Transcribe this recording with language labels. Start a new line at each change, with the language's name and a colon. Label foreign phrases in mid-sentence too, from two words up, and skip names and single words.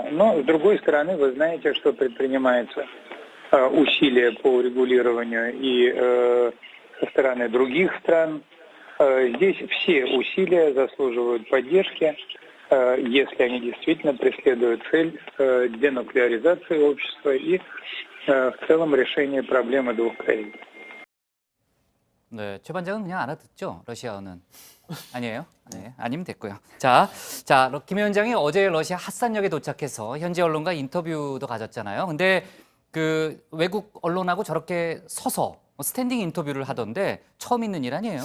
Russian: Но, с другой стороны, вы знаете, что предпринимаются усилия по урегулированию и со стороны других стран. Здесь все усилия заслуживают поддержки, если они действительно преследуют цель денуклеаризации общества и в целом решения проблемы двух Корей.
Korean: 네, 최 반장은 그냥 알아듣죠? 러시아어는. 아니에요? 네, 아니면 됐고요. 자, 김 위원장이 어제 러시아 핫산역에 도착해서 현지 언론과 인터뷰도 가졌잖아요. 근데 그 외국 언론하고 저렇게 서서 스탠딩 인터뷰를 하던데 처음 있는 일 아니에요?